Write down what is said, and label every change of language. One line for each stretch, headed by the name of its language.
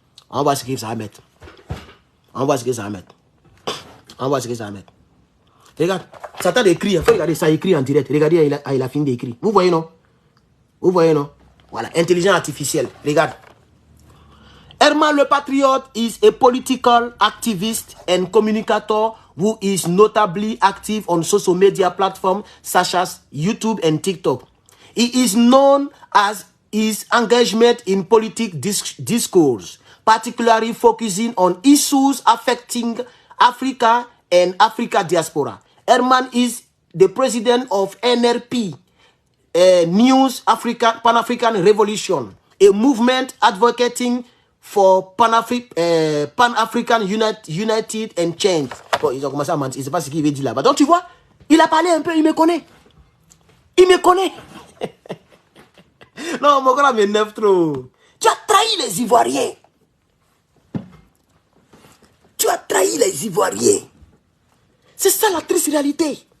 French: On va voir ce qu'il va mettre. On va voir ce qu'il va mettre. On va voir ce qu'il va mettre. Regarde, ça t'a écrit. Il faut regarder ça écrit en direct. Regardez, il a fini d'écrire. Vous voyez, non? Vous voyez, non? Voilà, intelligence artificielle. Regarde.
English: Herman le Patriote is a political activist and communicator who is notably active on social media platforms such as YouTube and TikTok. He is known as his engagement in political discourse, particularly focusing on issues affecting Africa and Africa diaspora. Herman is the president of NRP, News Africa Pan-African Revolution, a movement advocating for Pan-African United and Change.
French: Bon, ils ont commencé à mentir. Je ne sais pas ce qu'il veut dire là-bas. Donc tu vois, il a parlé un peu, il me connaît. Il me connaît. Non, mon gars m'énerve trop. Tu as trahi les Ivoiriens. Tu as trahi les Ivoiriens. C'est ça la triste réalité.